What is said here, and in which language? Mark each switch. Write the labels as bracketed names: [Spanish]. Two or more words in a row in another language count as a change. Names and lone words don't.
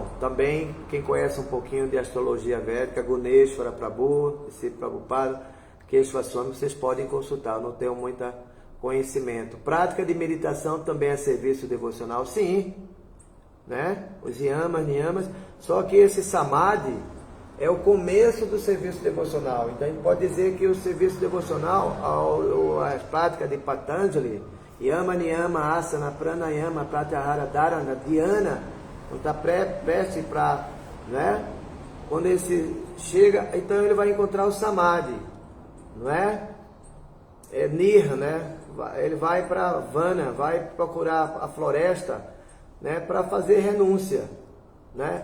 [Portuguese] Também, quem conhece um pouquinho de astrologia védica, Guneshwara Prabhu, esse Prabhupada, Keshava Swami, vocês podem consultar, eu não tenho muito conhecimento. Prática de meditação também é serviço devocional, sim, né? Os yamas, niyamas, só que esse samadhi é o começo do serviço devocional. Então a gente pode dizer que o serviço devocional, as práticas de Patanjali, [Sanskrit] yama, niyama, asana, pranayama, pratyahara, dharana, dhyana, [Portuguese] não está prestes para, né? Quando ele chega, então ele vai encontrar o samadhi, não é? É Nir, né? Ele vai para Vana, vai procurar a floresta, né? Para fazer renúncia, né?